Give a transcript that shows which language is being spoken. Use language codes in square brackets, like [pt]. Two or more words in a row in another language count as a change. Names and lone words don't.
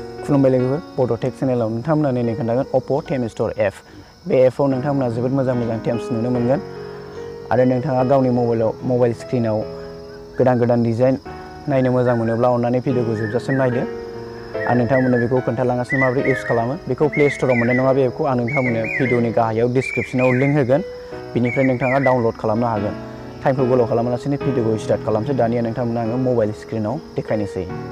[brx] खुलुमबाय लोगोफोर बड' टेक चेनेलाव नोंथांमोना नै खोन्थागोन oppo theme store एप बे एपआव नोंथांमोना जोबोद मोजां थेम्स नुनो मोनगोन आरो नोंथाङा गावनि मबाइल स्क्रिनाव गोदान डिजाइन नायनो मोजां मोनोब्ला अन्नानै भिडिअखौ जोबजासिम नायदो आं नोंथांमोननो बेखौ खोन्थालांगासिनो माबोरै इउज खालामो बेखौ प्ले स्ट'राव मोननाय नङा बे एपखौ आं नोंथांमोननो भिडिअनि गाहायाव डिसक्रिप्शनाव लिंक होगोन बिनिफ्राय नोंथाङा डाउनल'ड खालामनो हागोन टाइमखौ गोलाव खालामालासिनो भिडिअखौ स्टार्ट खालामसै दानिया नोंथांमोना आङो मबाइल स्क्रिनाव देखायनोसै